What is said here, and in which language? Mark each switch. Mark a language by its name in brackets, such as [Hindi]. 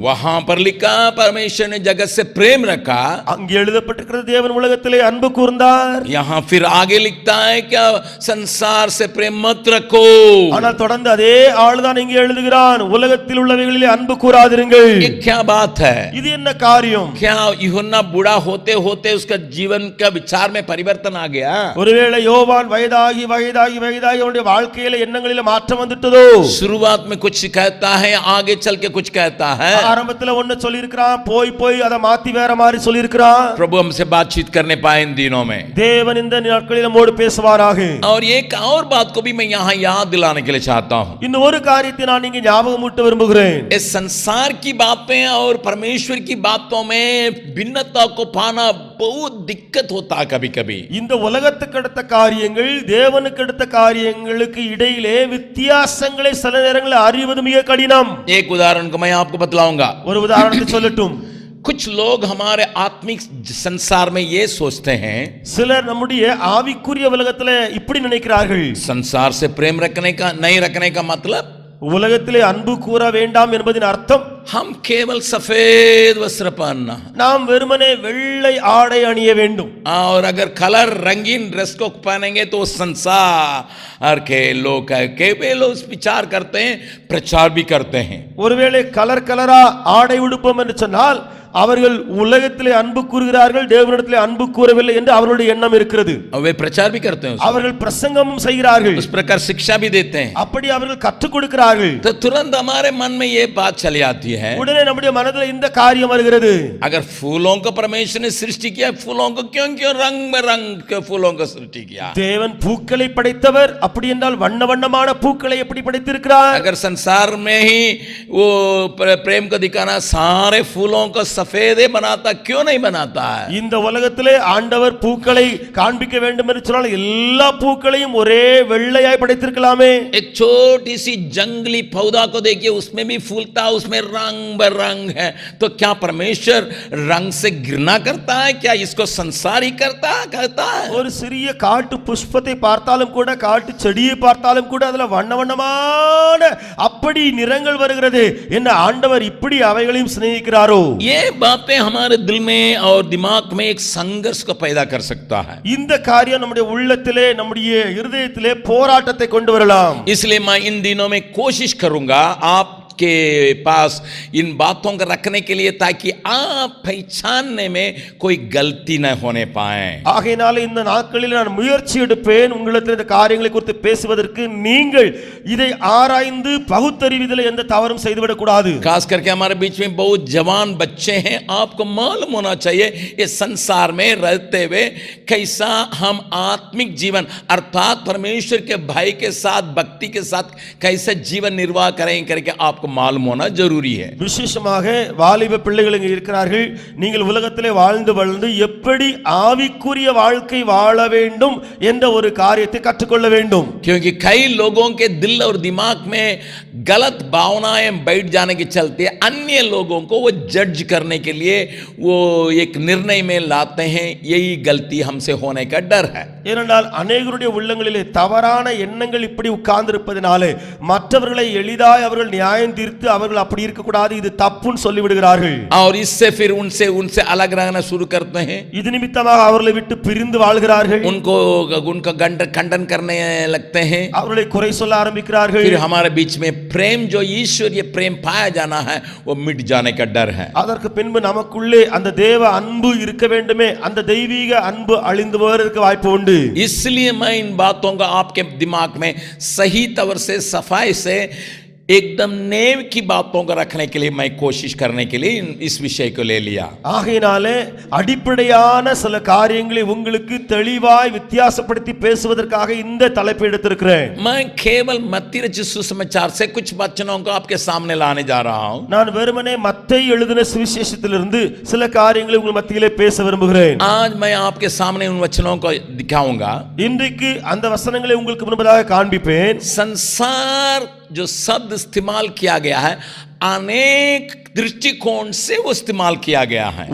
[Hindi] वहां पर लिखा परमेश्वर ने जगत से प्रेम रखा, [Tamil] அங்கே எழுதப்பட்டிருக்கிறது தேவன் உலகத்திலே அன்பு கூர்ந்தார். [Hindi] यहां फिर आगे लिखता है क्या संसार से प्रेम मत रखो. [Tamil] ஆனால் தொடர்ந்து அதே ஆளுதான் இங்கே எழுதுகிறான் உலகத்தில் உள்ளவைகளிலே அன்பு கூராதிருங்கள். [Hindi] ये क्या बात है? [Tamil] இது என்ன காரியம்? [Hindi] क्या यूहन्ना बूढ़ा होते होते उसका जीवन का विचार में परिवर्तन आ गया? [Tamil] ஒருவேளை யோவான் வயதாகி வயதாகி வயதாகி அவருடைய வாழ்க்கையில எண்ணங்களில மாற்றம் வந்துட்டதோ? [Hindi] शुरुआत में कुछ कहता है, आगे चल के कुछ कहता है. [Tamil] ஆரம்பத்துல ஒன்னு சொல்லி இருக்கான், போய் போய் அத மாத்தி வேற மாதிரி சொல்லி இருக்கான். [Hindi] प्रभु हमसे बातचीत करने पाए इन दिनों में, [Tamil] தேவன் இந்த நாட்களில் நம்மோடு பேசுவாராக. [Hindi] और एक और बात को भी मैं यहाँ याद दिलाने के लिए चाहता हूँ। [Tamil] இன்னும் ஒரு காரியத்தை நான் இங்கே ஞாபகமூட்ட விரும்புகிறேன். [Hindi] इस संसार की बातें और परमेश्वर की बातों में भिन्नता को पाना बहुत दिक्कत होता है कभी कभी. [Tamil] இந்த உலகத்துக்கு அடுத்த காரியங்கள் தேவனுக்கு அடுத்த காரியங்களுக்கு இடையிலே வித்தியாசங்களை சில நேரங்களில் அறிவது மிக கடினம். [Hindi] एक उदाहरण को मैं आपको बतलाऊंगा. [Tamil] ஒரு உதாரணத்தை சொல்லட்டும். [Hindi] कुछ लोग हमारे आत्मिक संसार में ये सोचते हैं, [Tamil] சிலர் நம்முடைய ஆவிக்குரிய உலகத்திலே இப்படி நினைக்கிறார்கள், [Hindi] संसार से प्रेम रखने का नहीं रखने का मतलब [Tamil] உலகத்திலே அன்பு கூற வேண்டாம் என்பதின் அர்த்தம் [Hindi] हम केवल सफेद वस्त्र पहनना, [Tamil] நாம் வெறுமனே வெள்ளை ஆடை அணிய வேண்டும். [Hindi] और अगर कलर रंगीन ड्रेस को पहनेंगे तो संसार के लोग विचार करते हैं, प्रचार भी करते हैं. [Tamil] ஒருவேளை கலர் கலரா ஆடை உடுப்போம் என்று சொன்னால் அவர்கள் உலகத்திலே அன்பு கூறுகிறார்கள், தேவனிடத்திலே அன்பு கூறவில்லை என்று அவர்களுடைய எண்ணம் இருக்கிறது. [Hindi] वे प्रचार भी करते हैं, [Tamil] அவர்கள் பிரசங்கமும் செய்கிறார்கள், [Hindi] उस प्रकार शिक्षा भी देते हैं. [Tamil] அப்படி அவர்கள் கற்றுக் கொடுக்கிறார்கள். [Hindi] तो तुरंत हमारे मन में ये बात चली आती है, [Tamil] உடனே நம்முடைய மனதில் இந்த காரியம் வருகிறது, [Hindi] अगर फूलों को परमेश्वर ने सृष्टि किया, फूलों को क्यों क्यों रंग बिरंग के फूलों को सृष्टि किया? [Tamil] தேவன் பூக்களை படைத்தவர், அப்படி என்றால் வண்ண வண்ணமான பூக்களை எப்படி படைத்திருக்கிறார்? [Hindi] अगर संसार में ही वो प्रेम को दिखाना सारे फूलों को सफेद बनाता, क्यों नहीं बनाता है? [Tamil] இந்த உலகத்திலே ஆண்டவர் பூக்களை காண்பிக்க வேண்டும் என்று சொன்னால் எல்லா பூக்களையும் ஒரே வெள்ளையாய் படைத்திருக்கலாமே. [Hindi] एक छोटी सी जंगली पौधा को देखिए, उसमें भी फूलता, उसमें रंग बिरंग है. तो क्या परमेश्वर रंग से घृणा करता है? क्या इसको संसार ही करता है? [Tamil] ஒரு சிறிய காட்டு புஷ்பத்தை பார்த்தாலும் கூட, காட்டு செடியை பார்த்தாலும் கூட அதுல வண்ண வண்ணமான அப்படி நிறங்கள் வருகிறது. என்ன ஆண்டவர் இப்படி அவைகளையும் சிநேகிக்கிறாரோ? [Hindi] ये बातें हमारे दिल में और दिमाग में एक संघर्ष को पैदा कर सकता है. [Tamil] இந்த காரியம் நம்முடைய உள்ளத்திலே, நம்முடைய இருதயத்திலே போராட்டத்தை கொண்டு வரலாம். [Hindi] इसलिए मैं इन दिनों में कोशिश करूंगा आप के पास इन बातों को रखने के लिए, ताकि आप पहचानने में कोई गलती न होने पाए. [Tamil] ஆகையினால இந்த நாட்களில் நான் முயற்சி எடுப்பேன் உங்களிடத்தில் இந்த காரியங்களை குறித்து பேசுவதற்கு. நீங்கள் இதை ஆராய்ந்து பகுத்தறிவதில் எந்த தவறும் செய்துவிடக் கூடாது. [Hindi] खास करके हमारे बीच में बहुत जवान बच्चे हैं, आपको मालूम होना चाहिए इस संसार में रहते हुए कैसा हम आत्मिक जीवन अर्थात परमेश्वर के भाई के साथ, भक्ति के साथ कैसे जीवन निर्वाह करें करके आपको मालूम होना जरूरी है. [Tamil] விசேஷமாக வாலிப பிள்ளைகள் இங்கே இருக்கிறார்கள். நீங்கள் உலகத்திலே வாழ்ந்து வளர்ந்து எப்படி ஆவிக்குரிய வாழ்க்கை வாழ வேண்டும் என்ற ஒரு காரியத்தை கற்றுக்கொள்ள வேண்டும். [Hindi] क्योंकि कई लोगों के दिल और दिमाग में गलत भावनाएं बैठ जाने के चलते अन्य लोगों को वो जज करने के लिए वो एक निर्णय में लाते हैं. यही गलती हमसे होने का डर है. [Tamil] ஏனென்றால் அநேகருடைய உள்ளங்களிலே தவறான எண்ணங்கள் இப்படி உட்கார்ந்திருப்பதினாலே மற்றவர்களை எளிதாய் அவர்கள் நியாயம் தீர்த்து அவர்கள் அப்படி இருக்க கூடாது, இது தப்புன்னு சொல்லி விடுகிறார்கள். [Hindi] और इससे फिर उनसे अलग रहना शुरू करते हैं. [Tamil] இது நிமித்தமாக அவர்களை விட்டு பிரிந்து வாழ்கிறார்கள். [Hindi] उनका खंडन करने लगते हैं. [Tamil] அவர்களை குறை சொல்ல ஆரம்பிக்கிறார்கள். [Hindi] फिर हमारे बीच में प्रेम, जो ईश्वरीय प्रेम पाया जाना है, वो मिट जाने का डर है. [Tamil] அதற்கு பின்பு நமக்குள்ளே அந்த தேவ அன்பு இருக்க வேண்டுமே, அந்த தெய்வீக அன்பு அழிந்து போவதற்கு வாய்ப்பு உண்டு. [Hindi] इसलिए मैं इन बातों का आपके दिमाग में सही तौर से, सफाई से, एकदम नेव की बातों को रखने के लिए मैं कोशिश करने के लिए इस विषय को ले लिया. [Tamil] ஆகையினாலே அடிப்படையான சில காரியங்களை உங்களுக்கு தெளிவாய் வித்தியாசப்படுத்தி பேசுவதற்காக இந்த தலைப்பை எடுத்திருக்கிறேன். [Hindi] मैं केवल मत्ती रचित सुसमाचार से कुछ वचनों को आपके सामने लाने जा रहा हूं. [Tamil] நான் வெறுமனே மத்தேயு எழுதின சுவிசேஷத்திலிருந்து சில காரியங்களை உங்கள் மத்தியிலே பேச விரும்புகிறேன். [Hindi] आज मैं आपके सामने उन वचनों को दिखाऊंगा. [Tamil] இன்றைக்கு அந்த வசனங்களை உங்களுக்கு முன்பதாக காண்பிப்பேன். [Hindi] संसार जो शब्द इस्तेमाल किया गया है, अनेक दृष्टिकोण से वो इस्तेमाल किया गया है.